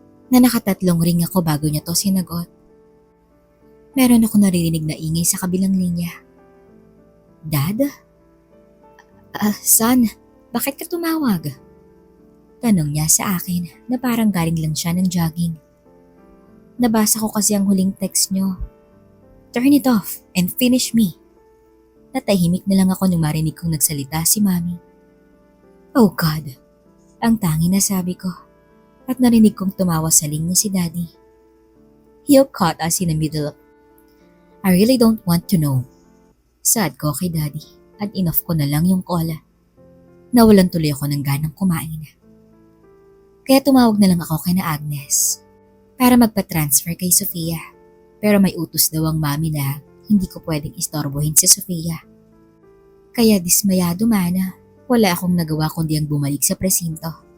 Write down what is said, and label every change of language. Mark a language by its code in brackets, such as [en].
[tl] Na nakatatlong ring ako bago niya to sinagot. Meron ako naririnig na ingay sa kabilang linya. Dad? Son, bakit ka tumawag? Tanong niya sa akin na parang galing lang siya ng jogging. Nabasa ko kasi ang huling text niyo. [en] Turn it off and finish me. [tl] Natahimik na lang ako nung marinig kong nagsalita si Mami. Oh God, ang tangi na sabi ko at narinig kong tumawa sa linya si Daddy. [en] You caught us in the middle of... I really don't want to know. [tl] Saad ko kay Daddy at inoff ko na lang yung call. Nawalan tuloy ako ng ganang kumain. Kaya tumawag na lang ako kay na Agnes para magpa-transfer kay Sofia. Pero may utos daw ang Mami na hindi ko pwedeng istorbohin si Sofia. Kaya dismayado man, wala akong nagawa kundi ang bumalik sa presinto.